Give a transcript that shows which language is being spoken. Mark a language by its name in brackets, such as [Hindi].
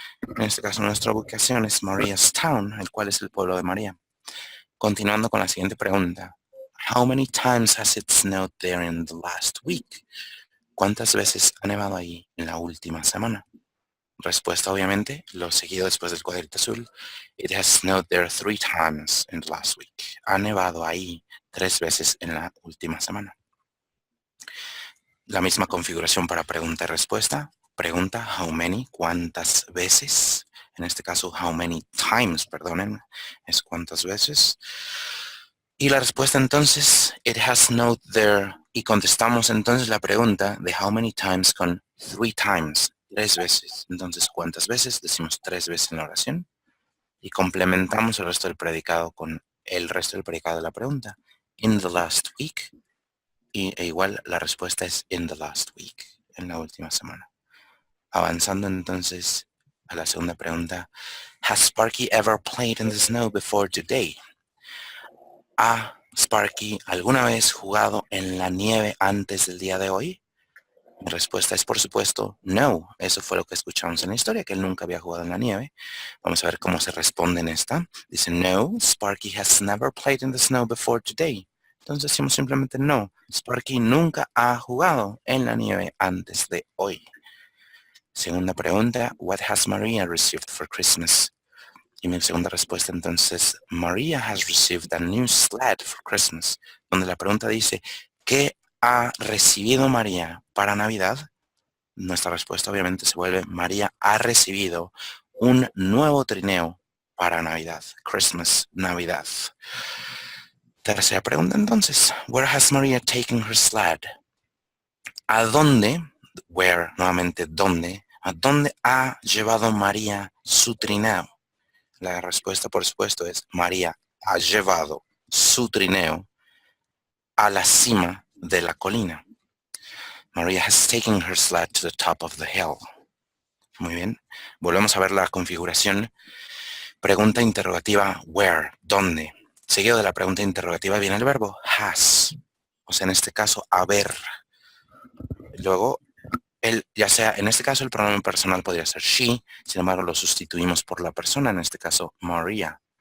[Spanish] En este caso, nuestra ubicación es Maria's Town, el cual es el pueblo de María. Continuando con la siguiente pregunta. [English] How many times has it snowed there in the last week? [Spanish] ¿Cuántas veces ha nevado ahí en la última semana? respuesta obviamente, lo seguido después del cuadrito azul. [English] It has snowed there 3 times in the last week. [Spanish] Ha nevado ahí 3 veces en la última semana. La misma configuración para pregunta y respuesta. Pregunta, [English] how many, [Spanish] cuántas veces. En este caso, [English] how many times, [Spanish] perdonen, es cuántas veces. Y la respuesta entonces, [English] it has snowed there. [Spanish] Y contestamos entonces la pregunta de [English] how many times [Spanish] con [English] 3 times, [Spanish] 3 veces. Entonces, ¿cuántas veces? Decimos 3 veces en la oración. Y complementamos el resto del predicado con el resto del predicado de la pregunta. [English] In the last week. [Spanish] E igual la respuesta es [English] in the last week, [Spanish] en la última semana. Avanzando entonces a la segunda pregunta. [English] Has Sparky ever played in the snow before today? [Spanish] ¿Ha Sparky alguna vez jugado en la nieve antes del día de hoy? Mi respuesta es, por supuesto, no. Eso fue lo que escuchamos en la historia, que él nunca había jugado en la nieve. Vamos a ver cómo se responde en esta. [English] Dice, no, Sparky has never played in the snow before today. [Spanish] Entonces decimos simplemente no. Sparky nunca ha jugado en la nieve antes de hoy. Segunda pregunta, [English] what has Maria received for Christmas? [Spanish] Y mi segunda respuesta entonces, [English] Maria has received a new sled for Christmas. [Spanish] Donde la pregunta dice, ¿qué ha recibido María para Navidad? Nuestra respuesta obviamente se vuelve, María ha recibido un nuevo trineo para Navidad. Christmas, Navidad. Tercera pregunta entonces. [English] Where has Maria taken her sled? [Spanish] ¿A dónde? Where, nuevamente, ¿dónde? ¿A dónde ha llevado María su trineo? La respuesta, por supuesto, es María ha llevado su trineo a la cima de la colina. [English] Maria has taken her sled to the top of the hill. [Spanish] Muy bien. Volvemos a ver la configuración. Pregunta interrogativa, where, ¿dónde? Seguido de la pregunta interrogativa viene el verbo has. O sea, en este caso, haber. Luego, ya sea, en este caso el pronombre personal podría ser she, sin embargo lo sustituimos por la persona, en este caso Maria.